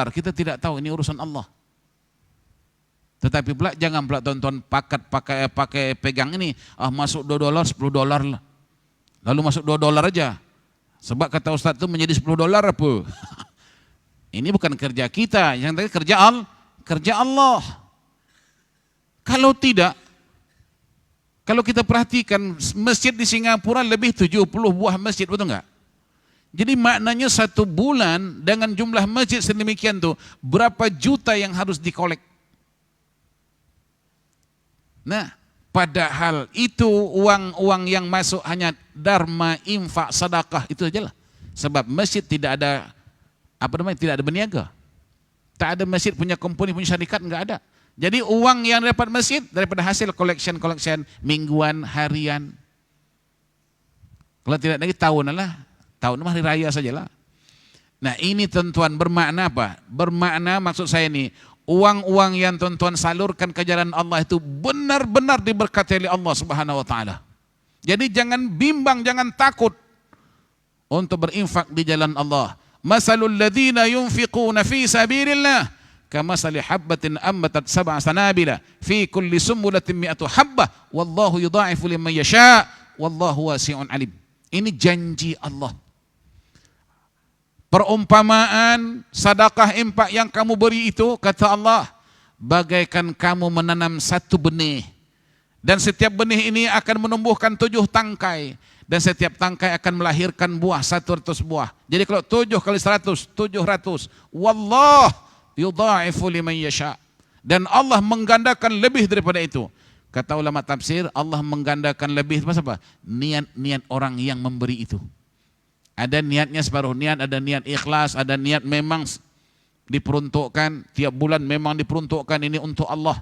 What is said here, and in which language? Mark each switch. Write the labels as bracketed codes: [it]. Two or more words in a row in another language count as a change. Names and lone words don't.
[ms] Kita tidak tahu, ini urusan Allah. Tetapi pula jangan pula tuan-tuan pakai pegang ini, masuk $2, $10 lah. Lalu masuk $2 aja. Sebab kata Ustaz itu menjadi $10 apa? Ini bukan kerja kita, yang tadi kerja Allah. Kalau tidak, kalau kita perhatikan masjid di Singapura lebih 70 buah masjid, betul enggak? Jadi maknanya 1 bulan dengan jumlah masjid sedemikian tuh, berapa juta yang harus dikolek. Nah, padahal itu uang-uang yang masuk hanya dharma, infak, sedekah, itu aja lah. Sebab masjid tidak ada tidak ada berniaga. Tak ada masjid punya company, punya syarikat, enggak ada. Jadi uang yang dapat masjid daripada hasil collection mingguan, harian. Kalau tidak lagi tahunan lah. Tahun hari raya sajalah. Nah, ini tuan-tuan bermakna apa? Bermakna maksud saya ini, uang-uang yang tuan-tuan salurkan ke jalan Allah itu benar-benar diberkati oleh Allah [ar] سبحانه وتعالى. [ms] Jadi jangan bimbang, jangan takut untuk berinfak di jalan Allah. [ar] مثل الذين ينفقون في سبيل الله كمثل حبة أنبتت سبع سنابل في كل سنبلة مائة حبة والله يضاعف لمن يشاء والله واسع عليم. [ms] Ini janji Allah. Perumpamaan sedekah infak yang kamu beri itu, kata Allah, bagaikan kamu menanam 1 benih, dan setiap benih ini akan menumbuhkan 7 tangkai, dan setiap tangkai akan melahirkan buah 100 buah. Jadi kalau 7 kali 100, 700. [ar] والله يضاعف لمن يشاء. [ms] Dan Allah menggandakan lebih daripada itu. Kata ulama tafsir, Allah menggandakan lebih apa? Niat-niat orang yang memberi itu. Ada niatnya separuh niat, ada niat ikhlas, ada niat memang diperuntukkan, tiap bulan memang diperuntukkan ini untuk Allah.